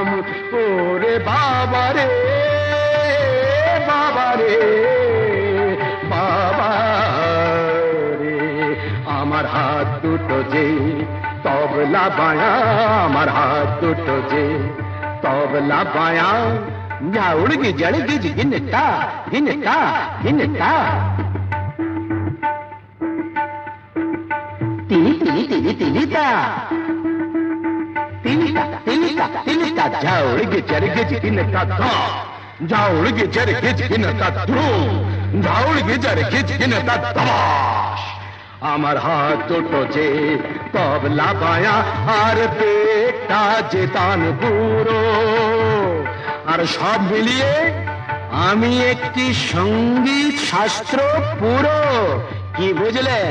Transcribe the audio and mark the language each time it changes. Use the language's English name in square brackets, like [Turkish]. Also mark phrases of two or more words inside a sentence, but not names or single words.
[Bangla] ওরে বাবা রে, বাবা রে, বাবা রে, আমার হাত দুটো যে তবলা বায়া, আমার হাত দুটো যে তবলা বায়া, ঝাউড়ি জড়গি ঝিনটা ঝিনটা ঝিনটা। তিনি তিনি তিনি তিনিটা তিনিটা তিনিটা তিনিটা, ঝাউড়ি জড়গি ঝিনটা ধা, ঝাউড়ি জড়গি ঝিনটা ধুম, ঝাউড়ি জড়গি ঝিনটা ধবাস। আমার হাত দুটো যে তবলা বায়া, আর পেটটা যে তান বুড়ো, আর সব মিলিয়ে আমি একটি সঙ্গীত শাস্ত্র পুরো। কি বুঝলেন?